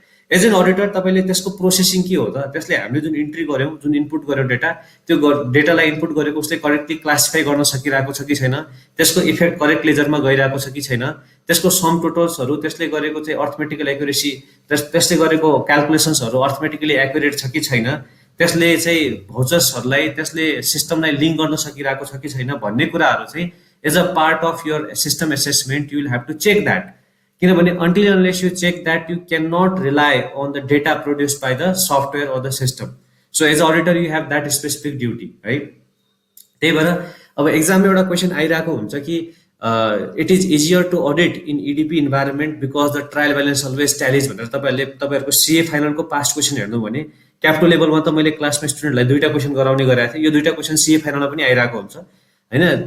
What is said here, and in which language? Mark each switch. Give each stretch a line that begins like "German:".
Nepali: As an auditor तपाईँले त्यसको processing के हो त, त्यसले हामीले जुन इन्ट्री गऱ्यौँ, जुन इनपुट गऱ्यौँ डेटा, त्यो डेटालाई इनपुट गरेको उसले करेक्टली क्लासिफाई गर्न सकिरहेको छ कि छैन, त्यसको इफेक्ट करेक्ट लेजरमा गइरहेको छ कि छैन, त्यसको सम टोटल्सहरू, त्यसले गरेको चाहिँ अर्थमेटिकल एक्युरेसी, त्यसले गरेको क्यालकुलेसन्सहरू अर्थमेटिकली एक्युरेट छ कि छैन, त्यसले चाहिँ भाउचर्सहरूलाई त्यसले सिस्टमलाई लिङ्क गर्न सकिरहेको छ कि छैन भन्ने कुराहरू चाहिँ
English: As a part of your system assessment you will have to check that. किनभने until unless you check that, you cannot rely on the data produced by the software or the system. So as auditor you have that specific duty, right?
Nepali: त्यही भएर अब एक्जाममा एउटा question आइरहेको हुन्छ कि
English: it is easier to audit in EDP environment because the trial balance always tallies
Nepali: भनेर तपाईँहरूको सिए फाइनलको पास्ट क्वेसन हेर्नु भने क्याप्टो लेभलमा त मैले क्लासमा स्टुडेन्टलाई 2टा क्वेसन गराउने गरेको थिएँ, यो 2टा क्वेसन सिए फाइनलमा पनि आइरहेको हुन्छ होइन।